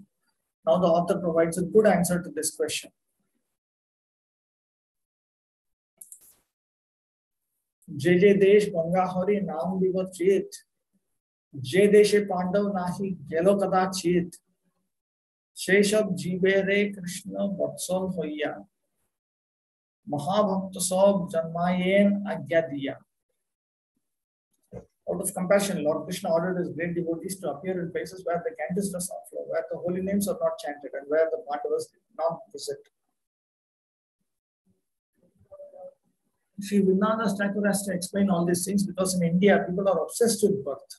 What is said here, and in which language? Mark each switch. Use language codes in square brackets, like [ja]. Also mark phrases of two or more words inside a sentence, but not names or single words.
[en] Now the author provides a good answer to this question. [bn] জে জে দেশ গঙ্গা হরি নাম বিবচিত, জে দেশে পাণ্ডব নাহি গেলো কদাচিত, সে সব জীবে রে কৃষ্ণ বৎসল হইয়া, মহাভক্ত সব জন্মায়েন আজ্ঞা দিয়া. [en] Out of compassion, Lord Krishna ordered his great devotees to appear in places where the Ganges does not flow, where the holy names are not chanted, and where the Pandavas did not visit. Sri Vrindavan Thakur has to explain all these things because in India, people are obsessed with birth.